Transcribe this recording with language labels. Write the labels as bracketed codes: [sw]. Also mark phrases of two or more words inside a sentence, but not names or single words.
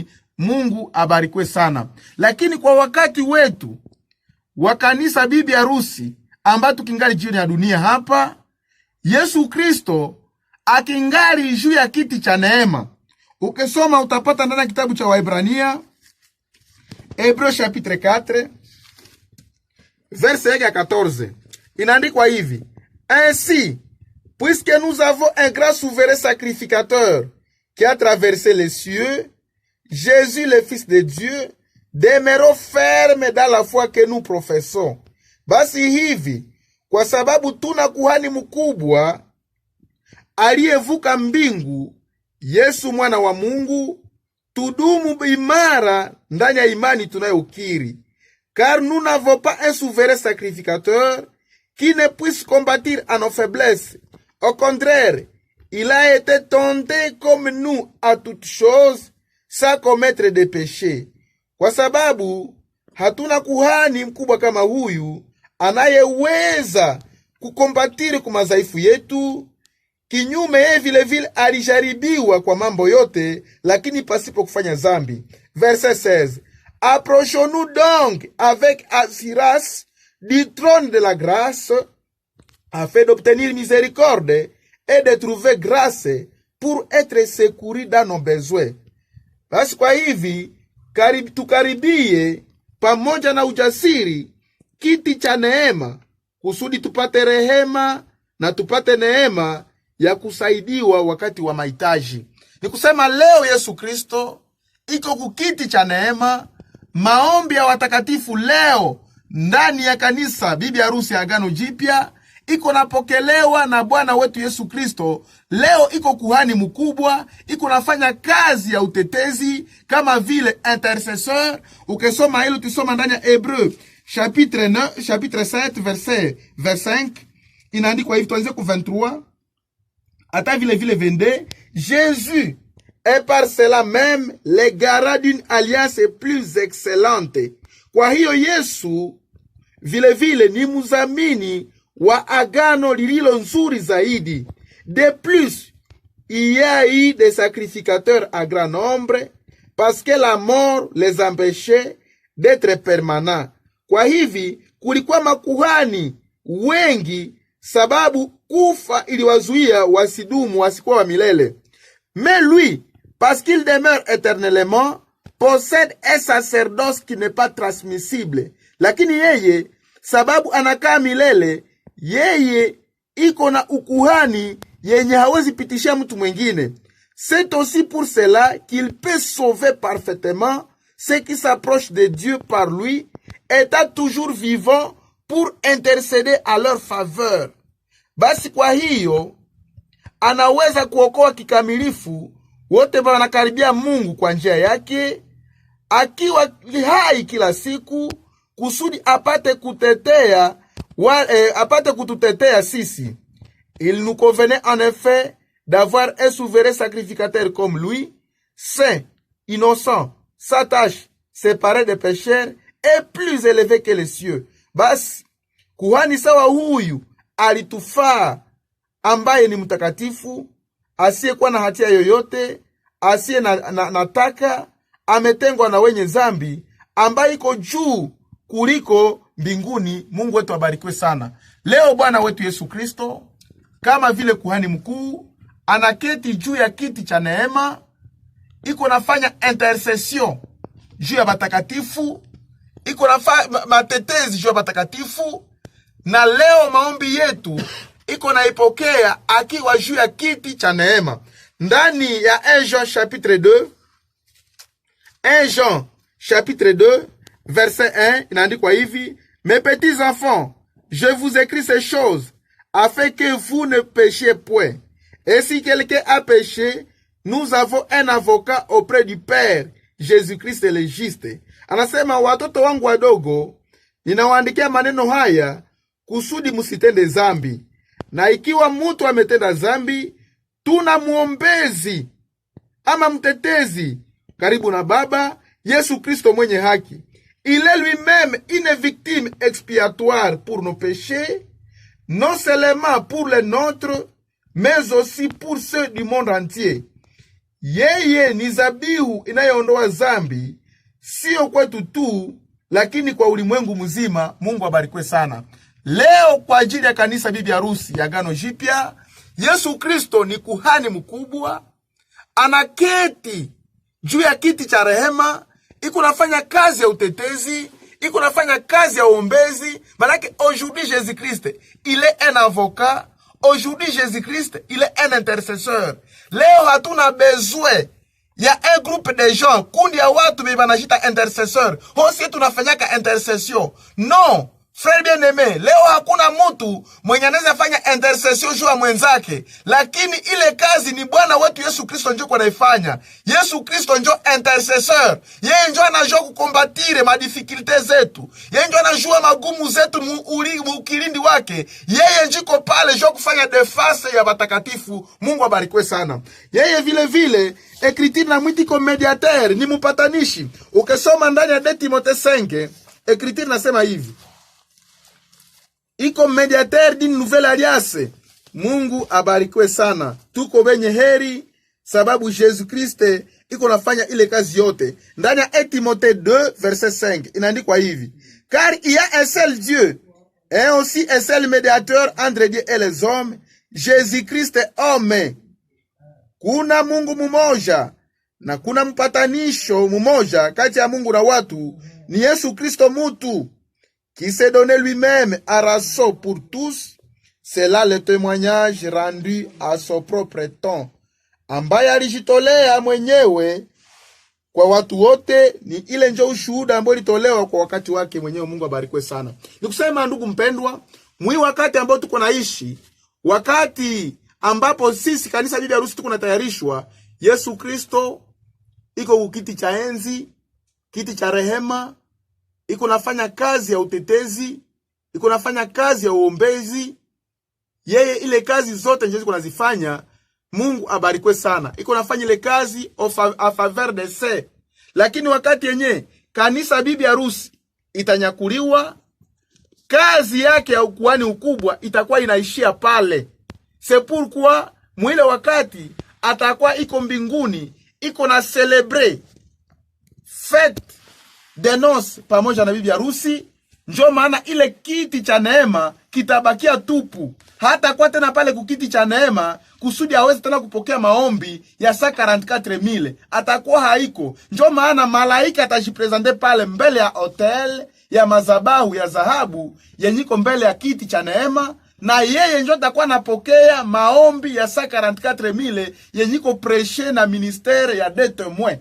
[sw] Mungu abarikwe sana. Lakini kwa wakati wetu wa kanisa bibi harusi ambao tukingali jini ya dunia hapa, Yesu Kristo akingali juu ya kiti cha neema. Ukisoma utapata ndani ya kitabu cha Waebrania, [fr] Hébreux chapitre 4 verset 14. [sw] Inaandikwa hivi: [fr] Ainsi, puisque nous avons un grand souverain sacrificateur qui a traversé les cieux, Jésus le Fils de Dieu, demeurons fermes dans la foi que nous professons. [sw] Basi hivi, kwa sababu tuna kuhani mkubwa aliyevuka mbingu, Yesu mwana wa Mungu, tudumu imara ndani ya imani tunayokiri. [fr] Car nous n'avons pas un souverain sacrificateur qui ne puisse combattre à nos faiblesses. Au contraire, il a été tenté comme nous à toutes choses, sans commettre de péché. [sw] Kwa sababu hatuna kuhani mkubwa kama huyu anayeweza kukombatiri kwa madhaifu yetu. Kinyume yeye vile vile alijaribiwa kwa mambo yote, lakini pasipo kufanya dhambi. [fr] Verset 16. Approchons-nous donc avec assurance du trône de la grâce, afin d'obtenir miséricorde et de trouver grâce pour être secouru dans nos besoins. [sw] Basi kwa hivi tukaribie pamoja na ujasiri kiti cha neema, kusudi tupate rehema na tupate neema ya kusaidiwa wakati wa mahitaji. Ni kusema leo Yesu Kristo iko kukiti cha neema. Maombi ya watakatifu leo ndani ya kanisa bibi harusi ya Agano Jipya iko napokelewa na Bwana wetu Yesu Kristo. Leo iko kuhani mkubwa, iko nafanya kazi ya utetezi kama vile intercesseur. Ukisoma hilo tusoma ndani ya Hébreux chapitre 7 verset 5, inaandikwa hivi, tuanze ku 23 hata vile 22. [fr] Jésus est par cela même le garant d'une alliance plus excellente. [sw] Kwa hiyo Yesu vile vile ni mzamini wa agano lililo nzuri zaidi. [fr] De plus, il y a eu des sacrificateurs à grand nombre, parce que la mort les empêchait d'être permanents. [sw] Kwa hivi kulikuwa makuhani wengi, sababu kufa iliwazuia wasidumu, wasikuwa wa milele. [fr] Mais lui, parce qu'il demeure éternellement, possède un sacerdoce qui n'est pas transmissible. [sw] Lakini yeye, sababu anakaa milele, yeye iko na ukuhani yenye hawezi pitishia mtu mwingine. [fr] C'est aussi pour cela qu'il peut sauver parfaitement ceux qui s'approchent de Dieu par lui, étant toujours vivant pour intercéder à leur faveur. [sw] Basi kwa hiyo anaweza kuokoa kikamilifu wote wanakaribia Mungu kwa njia yake, akiwa hai kila siku, kusudi apate kututetea sisi. [fr] Il nous convenait en effet d'avoir un souverain sacrificateur comme lui, saint, innocent, sans tache, séparé des pécheurs et plus élevé que les cieux. [sw] Basi kuhani sawa huyu alitufaa, ambaye ni mtakatifu, asiyekuwa na hatia yoyote, asiye na taka, ametengwa na wenye zambi, ambaye iko juu kuliko mbinguni. Mungu wetu abarikiwe sana. Leo Bwana wetu Yesu Kristo kama vile kuhani mkuu anaketi juu ya kiti cha neema, iko nafanya intercession juu ya batakatifu, iko nafanya matetezi juu ya batakatifu, na leo maombi yetu iko naipokea akiwa juu ya kiti cha neema. Ndani ya 1 Jean chapitre 2 verset 1 inaandikwa hivi: [fr] Mes petits enfants, je vous écris ces choses afin que vous ne péchiez point. Et si quelqu'un a péché, nous avons un avocat auprès du Père, Jésus-Christ le juste. [sw] Anasema, watoto wangu wadogo, ninawaandikia maneno haya kusudi musitende zambi. Na ikiwa mtu ametenda zambi, tuna muombezi ama mtetezi karibu na Baba, Yesu Kristo mwenye haki. [fr] Il est lui-même une victime expiatoire pour nos péchés, non seulement pour les nôtres, mais aussi pour ceux du monde entier. [sw] Yeye ni zabihu inayoondoa zambi, sio kwetu tu, lakini kwa ulimwengu mzima. Mungu abarikwe sana. Leo kwa ajili ya kanisa bibi harusi ya Agano Jipya, Yesu Kristo ni kuhani mkubwa, anaketi juu ya kiti cha rehema, iko nafanya kazi ya utetezi, iko nafanya kazi ya uombezi. [fr] Manake aujourd'hui Jésus-Christ, il est un avocat. Aujourd'hui Jésus-Christ, il est un intercesseur. [sw] Leo hatuna [fr] besoin ya un groupe de gens, [sw] kundi ya watu banajita intercesseur. Hosi tunafanyaka intercession. Non. [fr] Frère bien-aimé, [sw] leo hakuna mtu mwenye anaweza fanya intercession juu ya mwenzake, lakini ile kazi ni Bwana wetu Yesu Kristo ndio anaifanya. Yesu Kristo ndio intercesseur. Yeye ndio anajua kukombatire madifikulte zetu. Yeye ndio anajua magumu zetu mukilindi wake. Yeye njiko pale ndio kufanya defense ya watakatifu. Mungu abarikwe sana. Yeye vile vile Écriture na mwiti [fr] comme médiateur, [sw] ni mpatanishi. Ukisoma ndani ya 2 Timothée 5, Écriture nasema hivi: iko [fr] mediateur d'une nouvelle alliance. [sw] Mungu abarikiwe sana. Tuko wenye heri sababu Jésus Christ iko nafanya ile kazi yote. Ndani ya 1 Timothée 2 verset 5 inaandikwa hivi: [fr] car il y a un seul Dieu et aussi un seul médiateur entre Dieu et les hommes, Jésus Christ homme. [sw] Kuna Mungu mmoja na kuna mpatanisho mmoja kati ya Mungu na watu, ni Yesu Kristo mutu, [fr] qui s'est donné lui-même à rançon pour tous. C'est là le témoignage rendu à son propre temps, [sw] ambaye alijitolea mwenyewe kwa watu wote. Ni ile ndio ushuhuda ambao litolewa kwa wakati wake mwenyewe. Mungu abarikwe sana. Nikusema ndugu mpendwa, wakati ambao tuko naishi, wakati ambapo sisi kanisa bibi harusi tuko natayarishwa, Yesu Kristo iko kukiti cha enzi, kiti cha rehema, iko nafanya kazi ya utetezi, iko nafanya kazi ya uombezi. Yeye ile kazi zote ndio ziko nazifanya. Mungu abarikwe sana. Iko nafanya ile kazi [fr] a faveur de se. [sw] Lakini wakati yenye kanisa bibi harusi itanyakuliwa, kazi yake ya ukuhani ukubwa itakuwa inaishia pale. [fr] C'est pourquoi [sw] mwile wakati atakuwa iko mbinguni, iko na [fr] celebre fête de noces [sw] pamoja na bibi harusi. Njo maana ile kiti cha neema kitabakia tupu. Hata kwa tena pale kukiti cha neema kusudi aweze tena kupokea maombi ya 144,000. Atakuwa haiko. Njo maana malaika atajipresente pale mbele ya hotel ya mazabahu ya dhahabu yenyiko mbele ya kiti cha neema, na yeye njo atakuwa napokea maombi ya 144,000 yenyiko preche na ministere ya [fr] des témoins.